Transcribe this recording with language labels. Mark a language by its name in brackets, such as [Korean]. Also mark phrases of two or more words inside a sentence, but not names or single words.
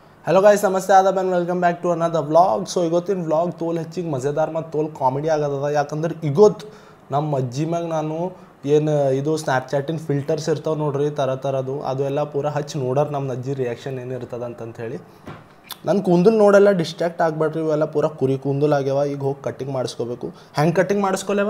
[English] hello guys [Hindi] नमस्ते आदाब [English] and welcome back to another vlog [Kannada] सो ಇವತ್ತಿನ ವ್ಲಾಗ್ ತೋಲ್ ಹೆಚ್ಚಿಗೆ ಮಜೆದಾರ್ ಮತ್ತು ತೋಲ್ ಕಾಮಿಡಿ ಆಗದ ಯಾಕಂದ್ರೆ ಇವತ್ತು ನಮ್ಮ ಅಜ್ಜಿ ಮ್ಯಾಗ ನಾನು ಏನು ಇದು [English] Snapchat filters [Kannada] ಇರ್ತಾವೆ ನೋಡ್ರಿ ಥರದ್ದು ಅದು ಎಲ್ಲ ಪೂರ ಹಚ್ಚಿ ನೋಡೋರು ನಮ್ಮ ಅಜ್ಜಿ ರಿಯಾಕ್ಷನ್ ಏನಿರ್ತದೆ ಅಂತಂತ ಹೇಳಿ ನನ್ನ ಕೂದಲು ನೋಡೆಲ್ಲ ಡಿಸ್ಟ್ರಾಕ್ಟ್ ಆಗ್ಬೇಡ್ರಿ ಇವೆಲ್ಲ ಪೂರ ಕುರಿ ಕೂದಲು ಆಗ್ಯಾವ ಈಗ ಹೋಗಿ ಕಟ್ಟಿಂಗ್ ಮಾಡಿಸ್ಕೋಬೇಕು ಹೆಂಗೆ ಕಟ್ಟಿಂಗ್ ಮಾಡಿಸ್ಕೊಲೇವ